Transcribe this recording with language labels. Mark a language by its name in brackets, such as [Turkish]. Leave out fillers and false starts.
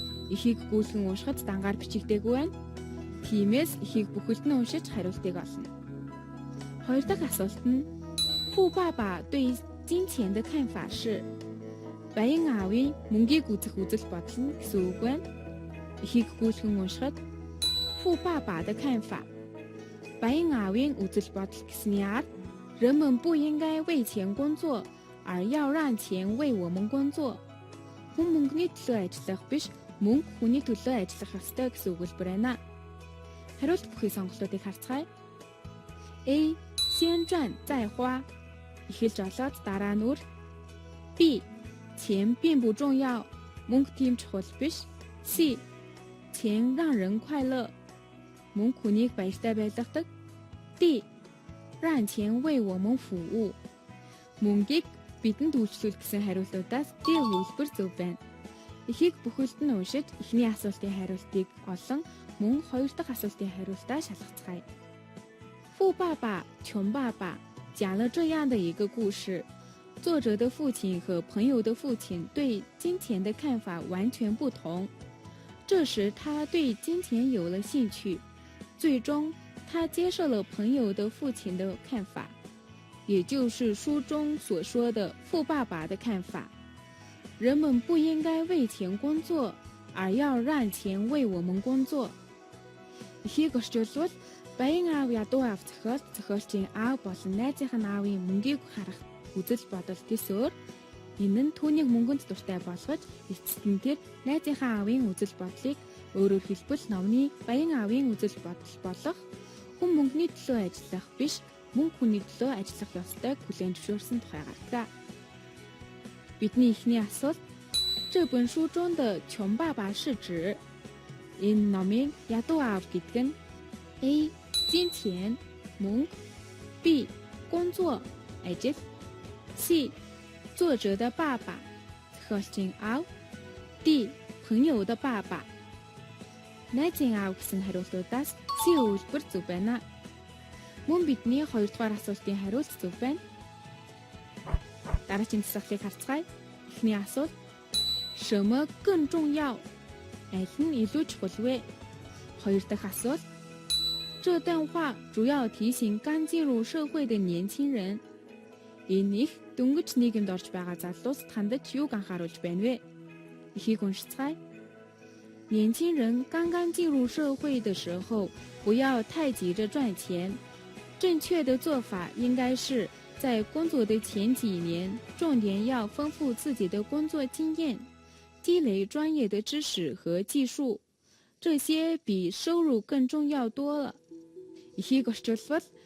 [Mongolian] Эхийг гүйлгэн уншихад дангаар бичигдээгүй байна. Тиймээс эхийг бүхэлд нь уншиж хариултыг олно. Хоёр дахь асуулт нь [Chinese] 富爸爸对金钱的看法是 [Mongolian] баян аавын мөнгийг үзэх үзэл бодол нь гэсэн үг байна. Эхийг гүйлгэн уншихад [Chinese] 富爸爸的看法 [Mongolian] баян аавын үзэл бодол гэсний ард [Chinese] 人们不应该为钱工作，而要让钱为我们工作. [Mongolian] Хүн мөнгөний төлөө ажиллах биш, мөнгө хүний төлөө ажиллах ёстой гэсэн өгүүлбэр байна. Хариулт бүхий сонголтуудыг харцгаая. A. [Chinese] 先赚再花. [Mongolian] Эхэлж олоод дараа нь үр. B. [Chinese] 钱并不重要, [Mongolian] мөнгө тийм чухал биш. C. [Chinese] 钱让人快乐, [Mongolian] мөнгө хүнийг баяртай байлгадаг. D. [Chinese] 让钱为我们服务, [Mongolian] мөнгийг бидэнд үйлчлүүл гэсэн хариултуудаас D өгүүлбэр зөв байна. Эхийг бүхэлд нь уншиж эхний асуултын хариултыг олон мөн хоёр дахь асуултын хариултаа шалгацгаая. [Chinese] 富爸爸穷爸爸讲了这样的一个故事，作者的父亲和朋友的父亲对金钱的看法完全不同。这时他对金钱有了兴趣，最终他接受了朋友的父亲的看法，也就是书中所说的富爸爸的看法。人们不应该为钱工作，而要让钱为我们工作。 [Mongolian] Эхийг орчуулбал баян аав ядуу аав зохиолчийн аав болон найзынх нь аавын мөнгийг харах үзэл бодол төсөөр энэ нь түүнийг мөнгөнд дуртай болгож эцэст нь тэр найзынхаа аавын үзэл бодлыг өөрөөр хэлбэл номны баян аавын үзэл бодол болох хүн мөнгөний төлөө ажиллах биш, мөнгө хүний төлөө ажиллах ёстойг хүлээн зөвшөөрсөн тухай гардаг. Бидний эхний асуулт [Chinese] 这本书中的穷爸爸是指 [Mongolian] энэ номын ядуу аав гэдэг нь A. 金钱 мөнгө, B. 工作 ажил, C. [Chinese] 作者的爸爸 [Mongolian] зохиолчийн аав, D. [Chinese] 朋友的爸爸 [Mongolian] найзын аав гэсэн хариултуудаас C өгүүлбэр зөв байна. Мөн бидний хоёрдугаар асуултын хариулт зөв байна. Дараагийн тасгалыг харцгаая. Эхний асуулт [Chinese] 什么更重要? [Mongolian] Аль нь илүү чухал вэ? Хоёр дахь асуулт [Chinese] 这段话主要提醒刚进入社会的年轻人. [Mongolian] Энэ их дөнгөж нийгэмд орж байгаа залуусд хандаж юуг анхааруулж байна вэ? Эхийг уншицгаая. [Chinese] 年轻人刚刚进入社会的时候，不要太急着赚钱。正确的做法应该是在工作的前几年，重点要丰富自己的工作经验，积累专业的知识和技术，这些比收入更重要多了。 [Mongolian] Эхийг орчуулбал